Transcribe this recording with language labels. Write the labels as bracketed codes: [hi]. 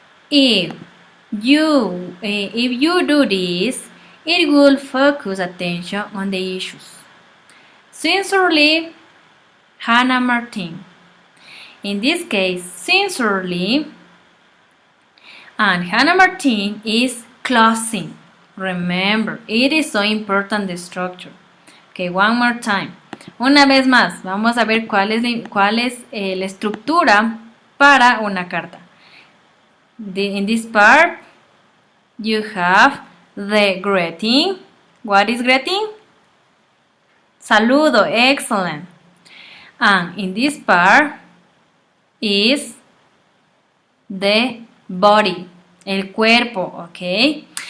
[en] If you do this, it will focus attention on the issues. Sincerely, Hannah Martin. In this case, sincerely, and Hannah Martin is closing. Remember, it is so important, the structure. Okay, one more time. [es] Una vez más, vamos a ver cuál es la estructura para una carta. [en] In this part, you have the greeting. What is greeting? Saludo, excellent. And in this part is the body, el cuerpo, okay?